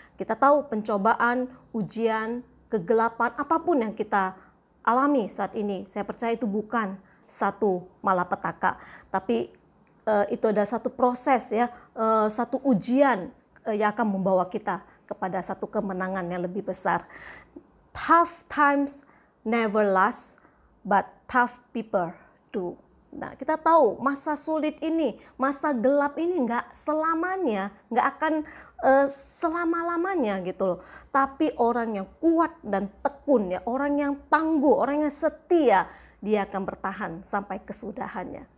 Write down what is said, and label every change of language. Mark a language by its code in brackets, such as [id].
[id] Kita tahu pencobaan, ujian, kegelapan, apapun yang kita alami saat ini, saya percaya itu bukan satu malapetaka, tapi itu ada satu proses ya, satu ujian yang akan membawa kita kepada satu kemenangan yang lebih besar. [en] Tough times never last, but tough people do. [id] Nah, kita tahu masa sulit ini, masa gelap ini nggak selamanya, nggak akan selama-lamanya gitu loh. Tapi orang yang kuat dan tekun, ya, orang yang tangguh, orang yang setia, dia akan bertahan sampai kesudahannya.